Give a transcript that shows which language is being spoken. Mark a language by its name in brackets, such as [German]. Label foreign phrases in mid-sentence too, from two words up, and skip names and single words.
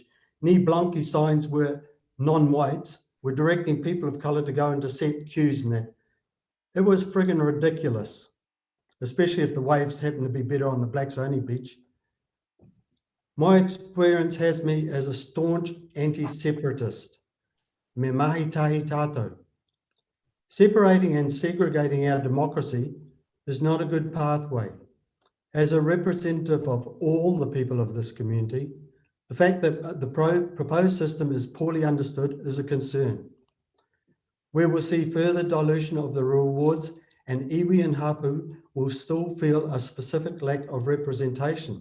[English] Ni Blanqui signs were non-whites, were directing people of colour to go into set queues and that. It was friggin' ridiculous, especially if the waves happen to be better on the blacks only beach. My experience has me as a staunch anti-separatist. [Māori] Me mahi tahi tātou. [English] Separating and segregating our democracy is not a good pathway. As a representative of all the people of this community, the fact that the proposed system is poorly understood is a concern. We will see further dilution of the rewards, and iwi and hapu will still feel a specific lack of representation.